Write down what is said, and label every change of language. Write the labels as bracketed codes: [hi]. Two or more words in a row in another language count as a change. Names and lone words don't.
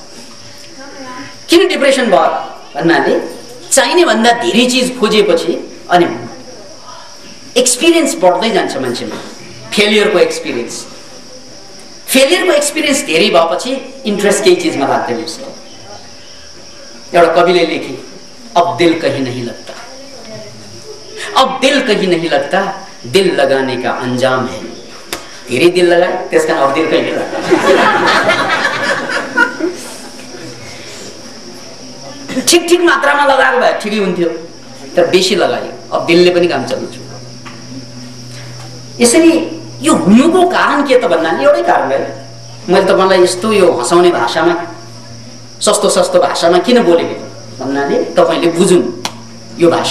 [ne] किन डिप्रेसन भयो भन्नाले चाहिने भन्दा धेरै चिज खोजेपछि अनि एक्सपिरियन्स बढ्दै जान्छ मान्छेमा। [en] failure experience [ne] धेरै भएपछि इन्ट्रेस्ट केही चिजमा लाग्दैन उसलाई। एउटा कविले लेखे, [hi] अब दिल कहीं नहीं लगता, अब दिल कहीं नहीं लगता, दिल लगाने का अंजाम है। [ne] धेरै दिल लगाए त्यस कारण [hi] अब दिल कहीं नहीं लगता। [ne] ठिक मात्रामा लगाएको भए ठिकै हुन्थ्यो, तर बेसी लगायो, अब दिलले पनि काम चल्नु छ। यसरी यो हुनुको कारण के त भन्नाले एउटै कारण हो। मैले तपाईलाई यस्तो यो हँसाउने भाषामा, सस्तो भाषामा किन बोलेको भन्नाले तपाईले बुझुन् यो भाषा।